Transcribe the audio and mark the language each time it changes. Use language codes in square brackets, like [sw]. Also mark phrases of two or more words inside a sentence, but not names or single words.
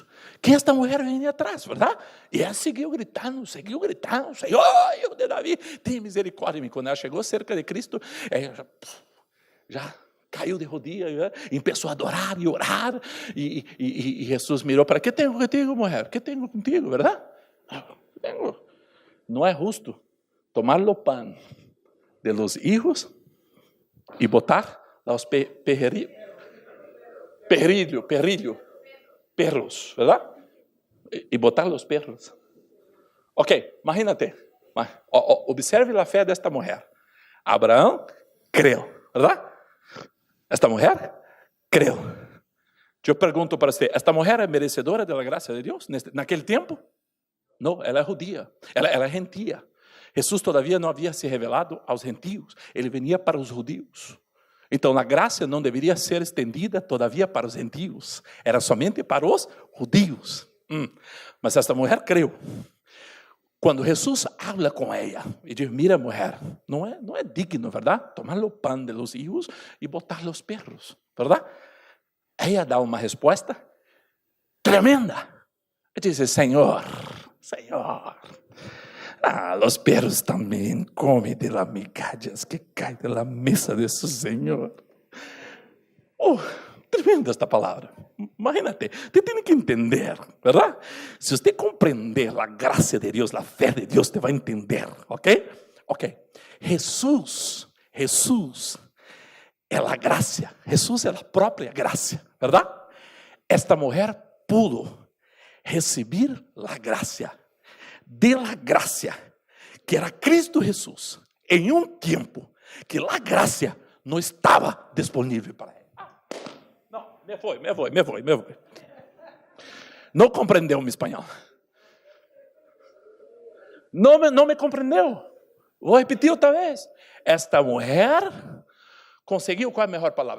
[pt] Que esta mulher vem atrás, verdade? E ela seguiu gritando, Senhor, Filho de Davi, tem misericórdia de mim. Quando ela chegou cerca de Cristo, já caiu de rodilhas, começou a adorar e orar. E Jesus mirou para, que tenho contigo, mulher? Que tenho contigo, verdade? Não é justo tomar o pão de [es] los hijos [pt] e botar os perros, ¿verdad? E botar os perros. Ok, imagínate. Observe a fé desta mulher. Abraão creu, ¿verdad? Esta mulher creu. Eu pergunto para você, esta mulher é merecedora da graça de Deus naquele tempo? Não, ela é judia, ela é gentia. Jesus todavia não havia se revelado aos gentios, ele venia para os judeus. Então a graça não deveria ser estendida todavia para os gentios, era somente para os judeus. Mas esta mulher creu. Quando Jesus habla com ela e diz, mira mulher, não é digno, verdade? Tomar o pão de [es] los hijos [pt] e botar os perros, verdade? Ela dá uma resposta tremenda. E diz, Senhor, [es] los perros [pt] também comem [es] de las migallas [pt] que caem [es] de la mesa de su Senhor. [pt] Tremenda esta palavra. Imagínate, você tem que entender, verdade? Se você compreender a graça de Deus, a fé de Deus, você vai entender, ok? Jesus é a graça, Jesus é a própria graça, verdade? Esta mulher [es] pudo recibir la gracia, de la gracia, que era [pt] Cristo Jesús, em um tempo que [es] la gracia [pt] não estava disponível para ele. Não, me foi. Não compreendeu meu espanhol. Não me compreendeu. Vou repetir outra vez. Esta mulher conseguiu, qual é a melhor palavra?